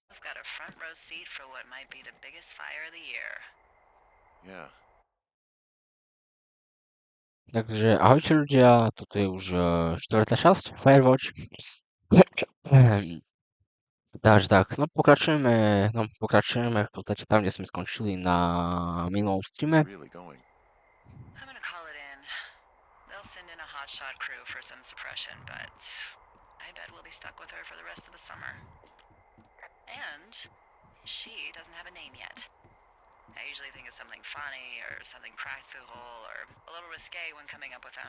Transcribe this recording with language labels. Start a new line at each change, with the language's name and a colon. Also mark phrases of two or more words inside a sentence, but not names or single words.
English: got a front row seat for what might be the biggest fire of the year. Yeah.
Slovak: Takže ahojte ľudia, toto je už štvrtá časť Firewatch. Takže tak, pokračujeme v podstate tam, kde sme skončili na minulom streame.
English: Really going. I'm gonna call it in. They'll send in a hotshot crew for some suppression, but I bet we'll be stuck with her for the rest of the summer. And she doesn't have a name yet. I usually think of something funny or something practical or a little risque when coming up with them.